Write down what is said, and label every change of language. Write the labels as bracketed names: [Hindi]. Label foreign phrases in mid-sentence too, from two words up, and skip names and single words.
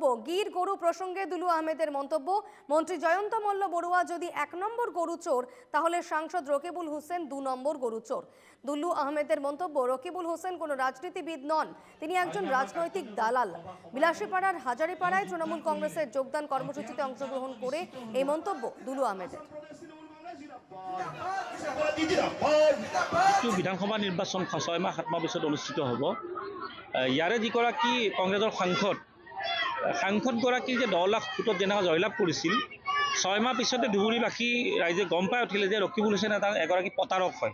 [Bangla] গির গরু প্রসঙ্গে দুলু আহমেদের মন্তব্য, মন্ত্রী জয়ন্ত মল্ল বড়ুয়া যদি 1 নম্বর গরু চোর, তাহলে সাংসদ রকিবুল হোসেন 2 নম্বর গরু চোর। দুলু আহমেদের মন্তব্য, রকিবুল হোসেন কোনো রাজনীতিবিদ নন, তিনি একজন রাজনৈতিক দালাল। বিলাসীপাড়ার হাজারিপাড়ায় তৃণমূল কংগ্রেসের যোগদান কর্মসূচিতে অংশগ্রহণ করে এই মন্তব্য দুলু আহমেদের। [Assamese] বিধানসভা নিৰ্বাচন 6 মাহ 7 মাহ পিছত অনুষ্ঠিত হ'ব। ইয়াৰে যিগৰাকী কংগ্ৰেছৰ সাংসদগৰাকী যে 10 লাখ ভোটত যেনেকৈ জয়লাভ কৰিছিল, 6 মাহ পিছতে ধুবুৰীবাসী ৰাইজে গম পাই উঠিলে যে ৰকিবুল হোসেন এগৰাকী প্ৰতাৰক হয়।